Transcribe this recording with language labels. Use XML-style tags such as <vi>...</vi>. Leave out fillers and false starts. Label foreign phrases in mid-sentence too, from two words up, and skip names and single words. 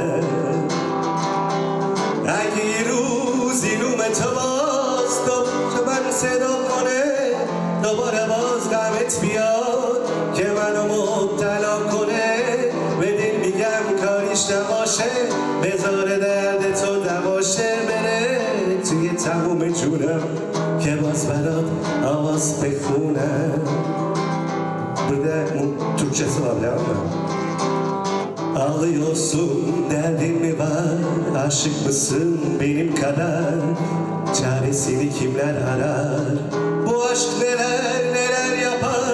<fa>اگه یه روز اینوم تو باز تو من صدا کنه دوباره باز غمت بیاد که منو مبتلا کنه، به دل میگم کاریش نباشه، بذار درد تو دماشه بره توی تموم جونم که باز برات آواز بخونم.</fa> <tr>Burada Türkçesi var biliyor musun? Ağlıyorsun, derdin mi var? Aşık mısın benim kadar? Çaresini kimler arar? Bu aşk neler yapar?</tr>